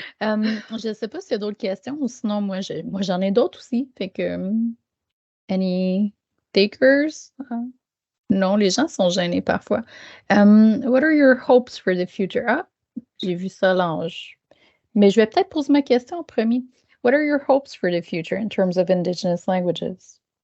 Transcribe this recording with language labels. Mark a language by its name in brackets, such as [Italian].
[French] Je ne sais pas s'il y a d'autres questions ou sinon, moi j'en ai d'autres aussi. Fait que, [English] any takers? [French] Non, les gens sont gênés parfois. [English] What are your hopes for the future? [French] Ah, j'ai vu ça, Lange. Mais je vais peut-être poser ma question en premier. [English] What are your hopes for the future in terms of Indigenous languages?